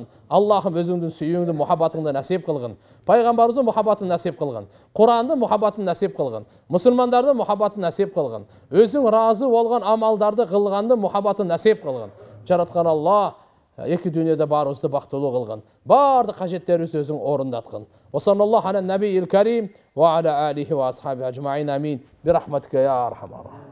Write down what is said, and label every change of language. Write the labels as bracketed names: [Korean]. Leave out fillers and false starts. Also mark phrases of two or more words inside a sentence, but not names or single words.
[Kazakh] Аллахым өзіңдің сүйіңді, мұхаббатыңды нәсіп қылғын. Пайғамбарыңыздың мұхаббатын нәсіп қылғын. Құранды мұхаббатын нәсіп қылғын. Мұсылмандарды мұхаббатын нәсіп қылғын. Өзің разы болған амалдарды қылғанды мұхаббатын нәсіп қылғын. Жаратқан Алла екі дүниеде барыңызды бақтылы қылғын. Барды қажеттеріңізді өзің орындатқын. [Arabic] وصلى الله على النبي الكريم وعلى آله وأصحابه أجمعين آمين. برحمتك يا أرحم.